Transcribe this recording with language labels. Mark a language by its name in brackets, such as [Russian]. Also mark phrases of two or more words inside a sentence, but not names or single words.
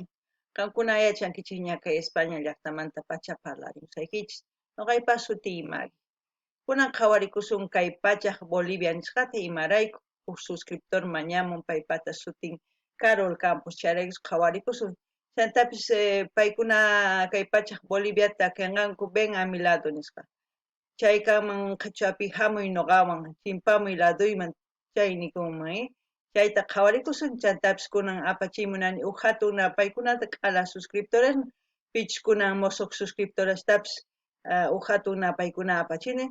[Quechua] Kankuna yachankichis ña kay España llaqtamanta pacha parlarimusaykichis. Noqaypas suti Mari. Kunan qhawarikusun kay pachaq Bolivia nisqata imarayku huk suscriptor mañamun paypata sutin Carol Campos Charegus qhawarikusun. Chantapis paykuna kay pachaq Boliviata kanqanku [Spanish] ven a mi lado [Quechua] nisqa. Chaykaman qachapi hamuy noqawan chimpamuy laduyman chay nikunman chayta qhawarikusun chantapis kunan apachimunani huk hatuna paykunata q'ala suscriptores pichus kunan mosoq suscriptorastapis huk hatuna paykuna apachini